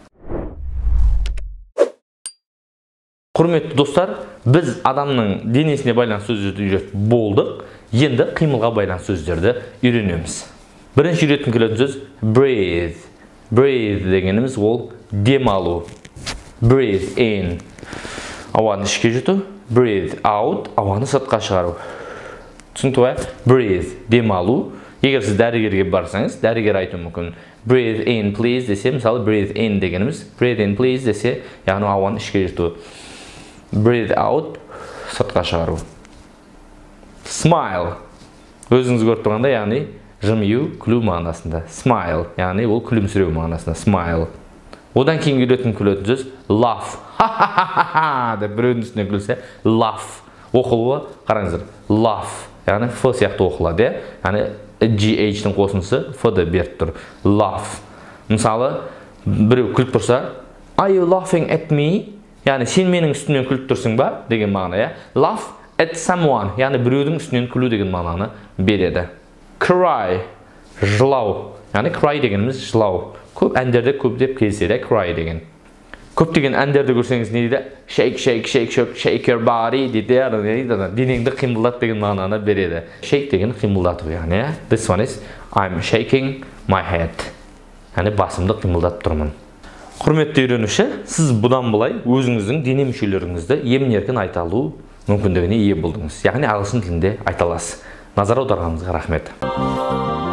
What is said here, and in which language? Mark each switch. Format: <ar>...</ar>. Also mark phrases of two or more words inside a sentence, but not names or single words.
<kk>Құрметті достар, біз адамның денесіне байланысты сөздерді үйретіп болдық. Енді қимылға байланысты сөздерді үйренеміз. Бірінші үйреткен келетін сөз breathe. Breathe дегеніміз ол дем алу.</kk> <en>Breathe in.</en> <kk>Ауаны ішке жұту.</kk> <en>Breathe out.</en> <kk>Ауаны сыртқа шығару. Түсінікті ғой? Breathe. Дем алу. Егер сіз дәрігерге барсаңыз, дәрігер айтуы мүмкін.</kk> <en>Breathe in please</en> <kk>десе, мысалы</kk> <en>breathe in</en> <kk>дегеніміз.</kk> <en>Breathe in please</en> <kk>десе, яғни ауаны ішке жұту.</kk> <en>Breathe out.</en> <kk>Сыртқа шығару.</kk> <en>Smile.</en> <kk>Өзіңіз көріп тұрғанда, яғни жымию, күлу мағынасында.</kk> <en>Smile.</en> <kk>Яғни ол күлімсіреу мағынасында. Smile. Одан кейін үйреткен күлетін сөз laugh. Ха-ха-ха-ха деп біреудің үстіне күлсе, laugh. Оқылуы, қараңыздар. Laugh. Яғни F сияқты оқылады. Яғни GH-дің қосындысы F-ді беріп тұр. Laugh. Мысалы, біреу күліп тұрса,</kk> <en>are you laughing at me?</en> <kk>Яғни сен менің үстімнен күліп тұрсың ба? Деген мағына.</kk> <en>Laugh at someone.</en> <kk>Яғни біреудің үстінен күлу деген мағынаны береді. Cry. Жылау. Яғни cry дегеніміз жылау. Көп әндерде көп деп кездеседі, cry деген. Көптеген әндерді көрсеңіз не дейді?</kk> <en>Shake, shake, shake, shake, shake your body дейді.</en> <kk>Денеңді қимылдат деген мағынаны береді. Shake деген қимылдату яғни.</kk> <en>This one is I'm shaking my head.</en> <kk>Яғни басымды қимылдатып тұрмын. Құрметті үйренуші, сіз бұдан былай өзіңіздің дене мүшелеріңізді емін-еркін айта алу мүмкіндігіне ие болдыңыз. Яғни ағылшын тілінде айта аласыз. Назар аударғаныңызға рахмет.</kk>